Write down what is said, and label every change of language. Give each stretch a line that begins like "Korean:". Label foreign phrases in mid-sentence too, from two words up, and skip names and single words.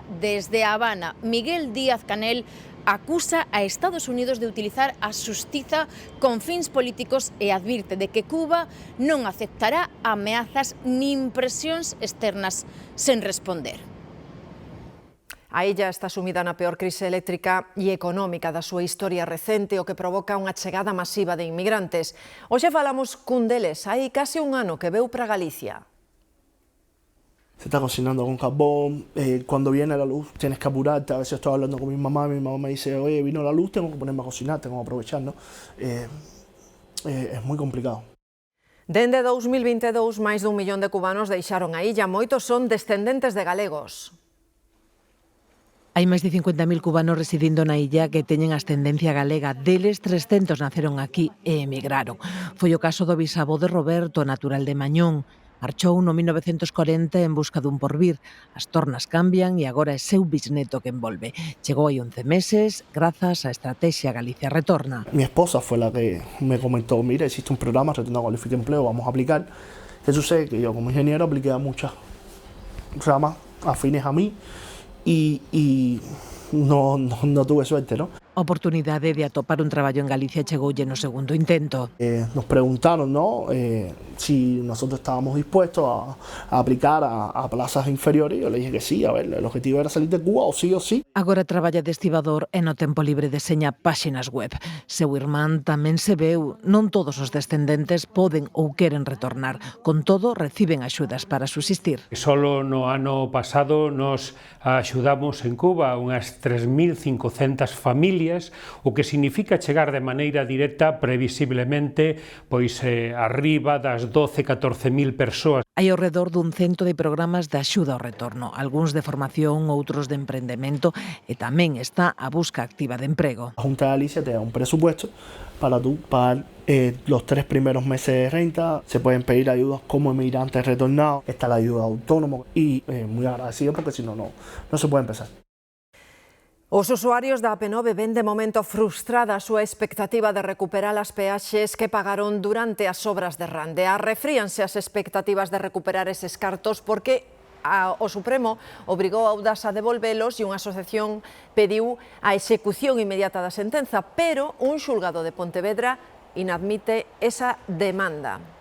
Galician: Desde A Habana, Miguel Díaz-Canel acusa a Estados Unidos de utilizar a xustiza con fins políticos e advirte de que Cuba non aceptará ameazas nin presións externas sen responder. A illa está sumida na peor crise eléctrica e económica da súa historia recente, o que provoca unha chegada masiva de inmigrantes. Hoxe falamos cun deles, hai case un ano que veu para Galicia.
Spanish: Se está cocinando con carbón, cuando viene la luz tienes que apurarte. A veces estoy hablando con mi mamá me dice, oye, vino la luz, tengo que ponerme a cocinar, tengo que aprovechar, ¿no? Es muy complicado.
Galician: Dende 2022, máis dun millón de cubanos deixaron a illa, moitos son descendentes de galegos. Hai máis de 50.000 cubanos residindo na illa que teñen ascendencia galega. Deles, 300 naceron aquí e emigraron. Foi o caso do bisavó de Roberto, natural de Mañón. Marchou no 1940 en busca dun porvir. As tornas cambian e agora é seu bisneto que envolve. Chegou hai 11 meses, grazas á estrategia Galicia Retorna.
Spanish: Mi esposa fue la que me comentó, mira, existe un programa, Retorna Cualifica Empleo, vamos a aplicar. ¿Qué sucede? Que yo como ingeniero apliqué a muchas ramas afines a mí y no tuve suerte, ¿no?
Galician: Oportunidade de atopar un traballo en Galicia chegoulle no segundo intento.
Spanish: Nos preguntaron, ¿no? Si nosotros estábamos dispuestos a aplicar a plazas inferiores. Yo le dije que sí, a ver, el objetivo era salir de Cuba o sí.
Galician: Agora traballa de estibador e no tempo libre deseña páxinas web. Seu irmán tamén se veu. Non todos os descendentes poden ou queren retornar. Con todo, reciben axudas para subsistir. Solo no ano pasado nos axudamos en Cuba unhas 3.500 familias, o que significa chegar de maneira directa previsiblemente pois arriba das 12-14.000 persoas. Hai ao redor dun cento de programas de axuda ao retorno, algúns de formación, outros de emprendemento, e tamén está a busca activa de emprego.
Spanish: La Junta de Galicia te da un presupuesto para tú pagar los 3 primeros meses de renta. Se pueden pedir ayudas como inmigrantes retornados, está la ayuda autónoma y muy agradecido porque si no se puede empezar.
Galician: Os usuarios da AP9 ven de momento frustrada a súa expectativa de recuperar as peaxes que pagaron durante as obras de Rande. Arrefríanse as expectativas de recuperar eses cartos porque o Supremo obrigou a Audasa a devolvelos e unha asociación pediu a execución inmediata da sentenza, pero un xulgado de Pontevedra inadmite esa demanda.